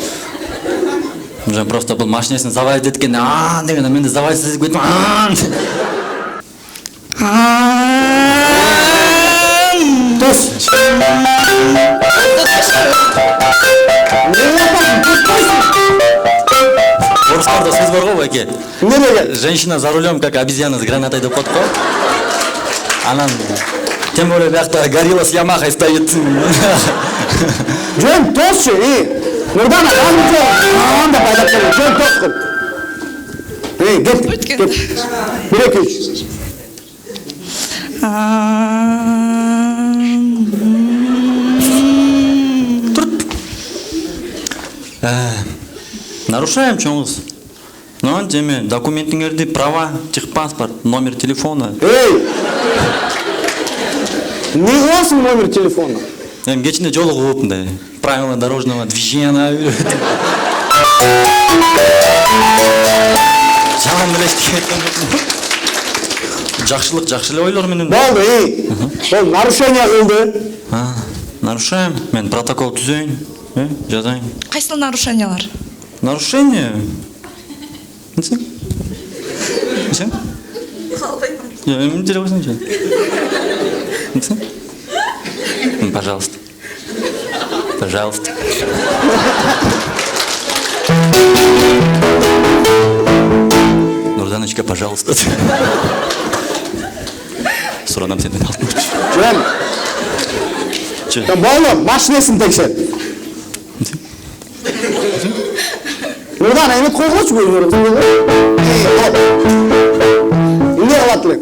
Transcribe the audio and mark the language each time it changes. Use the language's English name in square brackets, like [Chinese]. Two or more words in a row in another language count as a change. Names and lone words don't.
[Kyrgyz] Мен просто бул машинесин заводить эткенде дегенде менде заводить этип кеттим. Тос. Орыстарда сөз бар го байке. Эмнеге? [Russian] Женщина за рулем как обезьяна с гранатой [Kyrgyz] деп коет го. [Russian] Анан тем более биякта горилла с Ямахой стоит. [Kyrgyz] Жөн тосчу, Нурдана, анда пайдап келген, жөн тоскун. Кет. 1-2-3. Нарушаем чоңыз. Ну, деме, документиңерди, [Russian] права, техпаспорт, номер телефона. [Kyrgyz] Эй! Не кыласың [Russian] номер телефона? [Kyrgyz] Эми кечинде жолугуп мындай [Russian] правила дорожного движения [Kyrgyz] үйрөтүп. Жалаң эле эчтеке. Жакшылык эле ойлор менен. Болду, эй! Ол нарушение кылды. [Russian] Нарушаем. [Kyrgyz] Мен протокол түзөйүн, жазайын. Кайсыл нарушениялар? Нарушение? Нече? Нече? [Russian] Я не дерево значит. [Kyrgyz] Нече? Пожалуйста. [Russian] Пожалуйста. Нурданочка, пожалуйста. [Kyrgyz] Суранам сенден алтын. Жөн. Че? Болду, машинесин текшер. Нурдан, эмет койгучу көзүңөрү. Эмне кылат элек?